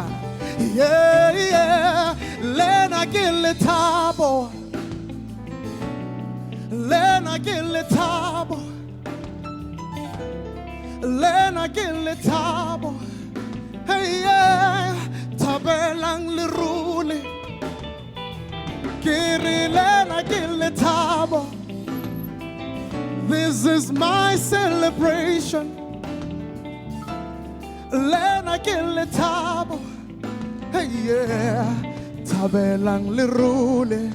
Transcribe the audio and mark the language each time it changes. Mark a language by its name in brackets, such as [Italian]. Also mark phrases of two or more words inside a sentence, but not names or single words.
[Southern Sotho] Yeah, yeah, lena ke lethabo, lena ke lethabo, lena ke lethabo. Hey, yeah, tabelang lerule, kiri lena ke lethabo. [English] This is my celebration. [Southern Sotho] Lena ke lethabo. Hey, yeah, tabelang lerule.